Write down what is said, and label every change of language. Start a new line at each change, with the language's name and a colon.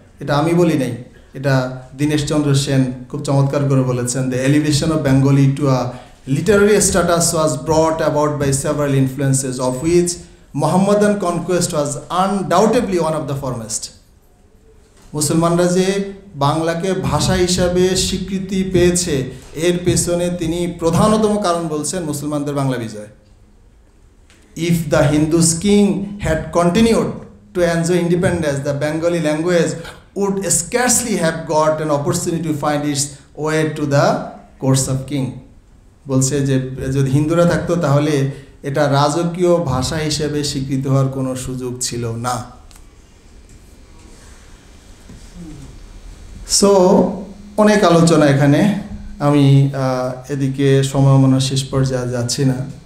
Bangla: এটা আমি বলি নাই, এটা দীনেশ চন্দ্র সেন খুব চমৎকার করে বলেছেন,
English: The elevation of Bengali to a literary status was brought about by several influences, of which Mohammedan conquest was undoubtedly one of the foremost.
Bangla: মুসলমানরা যে বাংলাকে ভাষা হিসাবে স্বীকৃতি পেয়েছে এর পেছনে তিনি প্রধানতম কারণ বলছেন মুসলমানদের বাংলা বিজয়।
English: If the Hindus king had continued to enjoy independence, the Bengali language would scarcely have got an opportunity to find its way to the course of king.
Bangla: বলছে যে যদি হিন্দুরা থাকতো তাহলে এটা রাজকীয় ভাষা হিসেবে স্বীকৃত হওয়ার কোনো সুযোগ ছিল না। সো অনেক আলোচনা এখানে, আমি এদিকে সময় মনে শেষ পর্যায়ে যাচ্ছি না।